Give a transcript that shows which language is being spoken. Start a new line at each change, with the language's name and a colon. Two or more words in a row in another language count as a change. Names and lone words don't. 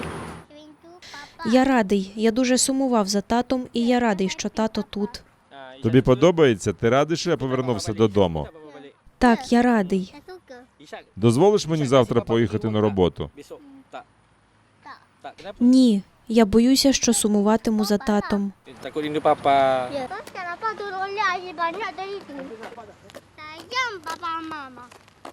Ukrainian: Я радий, я дуже сумував за татом, і я радий, що тато тут. Тобі подобається? Ти радий, що я повернувся додому? Так, я радий. Дозволиш мені завтра поїхати на роботу? Ні, я боюся, що сумуватиму за татом.
Indonesian: Kenapa turun lagi banyak dari itu? Sayang papa mama.